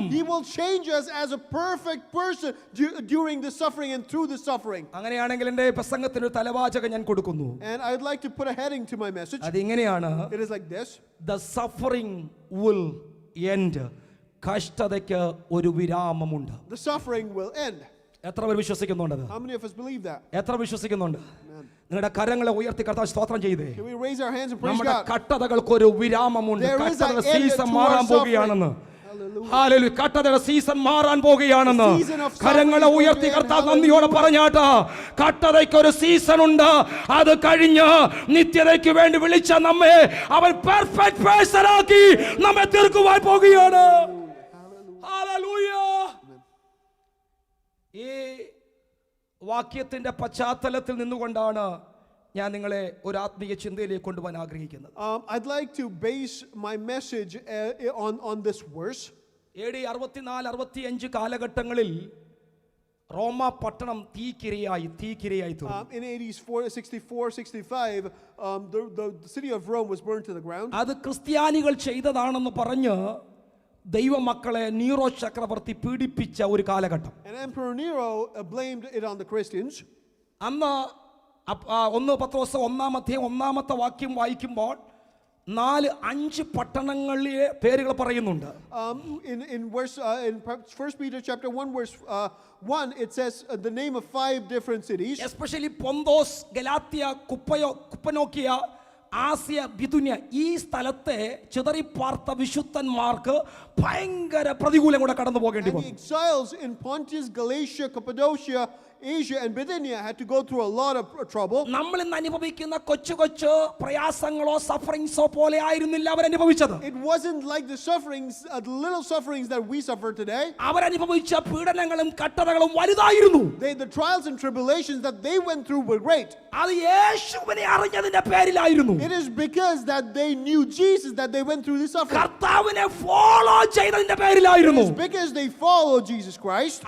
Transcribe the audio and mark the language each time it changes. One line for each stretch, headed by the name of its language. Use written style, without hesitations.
English: he will change us as a perfect person during the suffering and through the suffering.
Malayalam: അങ്ങനെയാണെങ്കിൽ എൻ്റെ പ്രസംഗത്തിന് ഒരു തലവാചകം ഞാൻ കൊടുക്കുന്നു.
English: And I would like to put a heading to my message.
Malayalam: അതിങ്ങനെയാണ്:
English: It is like this: the suffering will end.
Malayalam: കഷ്ടതയ്ക്ക് ഒരു വിരാമമുണ്ട്.
English: the suffering will end.
Malayalam: എത്ര പേർ വിശ്വസിക്കുന്നുണ്ട്?
English: How many of us believe that?
Malayalam: എത്ര വിശ്വസിക്കുന്നുണ്ട്? നിങ്ങളുടെ കരങ്ങളെ ഉയർത്തി കർത്താവ് സ്തോത്രം ചെയ്തേ.
English: Can we raise our hands and praise
Malayalam: നമ്മുടെ
English: God?
Malayalam: കഷ്ടതകൾക്ക് ഒരു വിരാമമുണ്ട്. കഷ്ടതയുടെ സീസൺ മാറാൻ പോകുകയാണെന്ന്. ഹല്ലേലൂയ. കഷ്ടതയുടെ സീസൺ മാറാൻ പോകുകയാണെന്ന് കരങ്ങളെ ഉയർത്തി കർത്താവ് നന്ദിയോടെ പറഞ്ഞാട്ട്, കഷ്ടതയ്ക്ക് ഒരു സീസൺ ഉണ്ട്. അത് കഴിഞ്ഞ് നിത്യതയ്ക്ക് വേണ്ടി വിളിച്ച നമ്മെ അവൻ പെർഫെക്റ്റ് പേഴ്സൺ ആക്കി നമ്മെ തീർക്കുവാൻ പോകുകയാണ്. ഹല്ലേലൂയ. ഈ വാക്യത്തിന്റെ പശ്ചാത്തലത്തിൽ നിന്നുകൊണ്ടാണ് ഞാൻ നിങ്ങളെ ഒരു ആത്മീയ ചിന്തയിലേക്ക് കൊണ്ടുപോകാൻ ആഗ്രഹിക്കുന്നത്.
English: I'd like to base my message on this verse.
Malayalam: AD 64-65 കാലഘട്ടങ്ങളിൽ റോമ പട്ടണം തീക്കിരയായി തീർന്നു.
English: In 64-65, the city of Rome was burned to the ground.
Malayalam: അത് ക്രിസ്ത്യാനികൾ ചെയ്തതാണെന്ന് പറഞ്ഞ് ദൈവമക്കളെ നീറോ ചക്രവർത്തി പീഡിപ്പിച്ച ഒരു കാലഘട്ടം.
English: And Emperor Nero blamed it on the Christians.
Malayalam: അന്ന് 1 പത്രോസ് 1-ാം അധ്യായം 1-ാമത്തെ വാക്യം വായിക്കുമ്പോൾ 4-5 പട്ടണങ്ങളിലെ പേരുകൾ പറയുന്നുണ്ട്.
English: In 1 Peter chapter 1 verse 1, it says the name of 5 different cities.
Malayalam: Especially പൊന്തോസ്, Galatia, കുപ്പനോക്കിയ, Asiya, ബിഥുന്യ, ഈ സ്ഥലത്തെ ചിതറിപ്പാർത്ത വിശുദ്ധന്മാർക്ക് ഭയങ്കര പ്രതികൂലം കൂടെ കടന്നു പോകേണ്ടി വന്നു.
English: The exiles in Pontus, Galatia, Cappadocia, Asia and Bithynia had to go through a lot of trouble.
Malayalam: നമ്മൾ ഇന്ന് അനുഭവിക്കുന്ന കൊച്ചു കൊച്ചു പ്രയാസങ്ങളോ സഫറിങ്സോ പോലെ ആയിരുന്നില്ല അവർ അനുഭവിച്ചത്.
English: It wasn't like the sufferings, the little sufferings that we suffer today.
Malayalam: അവർ അനുഭവിച്ച പീഡനങ്ങളും കഷ്ടതകളും വലുതായിരുന്നു.
English: The trials and tribulations that they went through were great.
Malayalam: അത് യേശുവിനെ അറിഞ്ഞതിന്റെ പേരിലായിരുന്നു.
English: It is because that they knew Jesus that they went through this suffering.
Malayalam: കർത്താവിനെ follow ചെയ്തതിന്റെ പേരിലായിരുന്നു.
English: It is because they followed Jesus Christ.